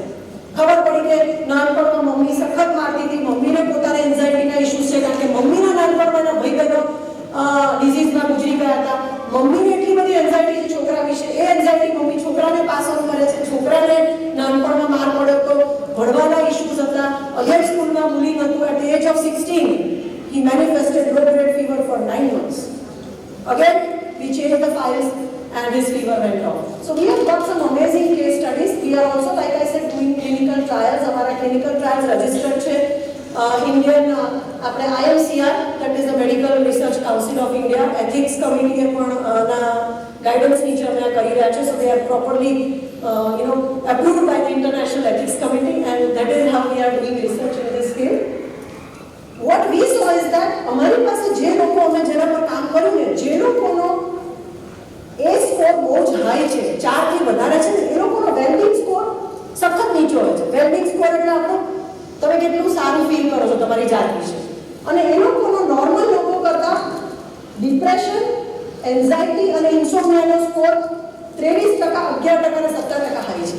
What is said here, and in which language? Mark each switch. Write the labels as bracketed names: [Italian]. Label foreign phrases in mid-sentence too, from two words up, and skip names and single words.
[Gujarati] ખબર પડી કે નાનપણમાં મમ્મી સખત મારતી હતી, મમ્મીને પોતાના એન્ઝાઇટીના ઇશ્યુઝ છે, કારણ કે મમ્મીના નાનપણમાં ભાઈ બહેનો ડિઝીઝમાં ગુજરી ગયા હતા. મમ્મીને એટલી બધી એન્ઝાઇટી છે છોકરા વિશે, એ એન્ઝાઇટી મમ્મી છોકરાને પાસ ઓન કરે છે. છોકરાને નાનપણમાં માર પડ્યો તો ભણવાના ઇશ્યુઝ હતા, અગેન સ્કૂલમાં બુલિંગ હતું. [English] At the age of 16 he manifested low grade fever for 9 months. Again we changed the files and his fever went off. So we have got some amazing case studies. We are also, like I said, doing clinical trials. Our clinical trials registered છે Indian આપણે IMCR, that is the Medical Research Council of India, ethics committee [Gujarati] પણ ના ગાઈડન્સ નીચે અમે કરી રહ્યા છે. [English] So they are properly approved by the International Ethics Committee, and that is how we are doing research in this field. What we saw is that [Gujarati] અમારી પાસે જે લોકો અમે જેના પર કામ કર્યું ને, જે લોકોનો એ સ્કોર બહુ જ હાઈ છે, 4 થી વધારે છે ને, એ લોકોનો વેલબિંગ સ્કોર સખત નીચો હોય છે. વેલબિંગ સ્કોર એટલે આપણો તમે કેટલું સારું ફીલ કરો છો તમારી જાત વિશે. અને એ લોકોનો નોર્મલ લોકો કરતા ડિપ્રેશન, એન્ઝાઇટી અને ઇન્સોમ્નિયાનો સ્કોર 23%, 11% અને 17% હાઈ છે.